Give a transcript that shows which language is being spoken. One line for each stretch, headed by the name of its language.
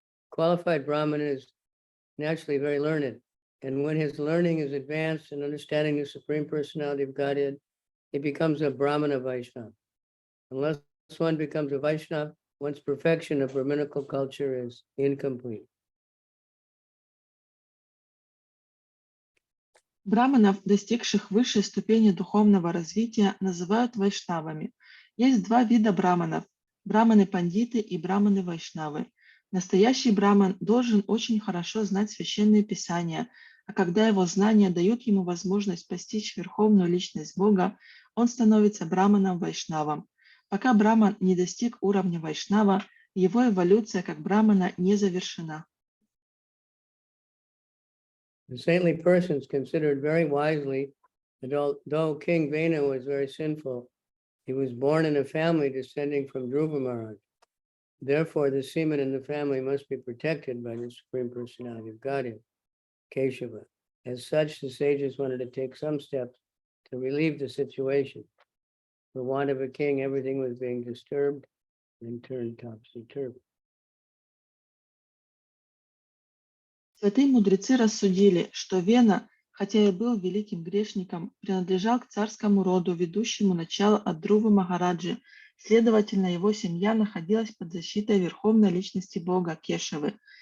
English: Qualified Brahmana is naturally very learned, and when his learning is advanced in understanding the Supreme Personality of Godhead, he becomes a Brahmana Vaishnava. Unless one becomes a Vaishnava, one's perfection of Brahminical culture is incomplete.
Russian: Браманов, достигших высшей ступени духовного развития, называют вайшнавами. Есть два вида браманов браманы-пандиты и браманы-вайшнавы. Настоящий браман должен очень хорошо знать священные писания, а когда его знания дают ему возможность постичь верховную личность Бога, он становится браманом-вайшнавом. Пока браман не достиг уровня вайшнава, его эволюция как брамана не завершена.
English: The saintly persons considered very wisely that although King Vena was very sinful, he was born in a family descending from Dhruva Maharaj. Therefore, the semen in the family must be protected by the Supreme Personality of Godhead, Keshava. As such, the sages wanted to take some steps to relieve the situation. For want of a king, everything was being disturbed and turned topsy-turvy.
Russian: Святые мудрецы рассудили, что Вена, хотя и был великим грешником, принадлежал к царскому роду, ведущему начало от Друвы Махараджи. Следовательно, его семья находилась под защитой верховной личности Бога Кешавы.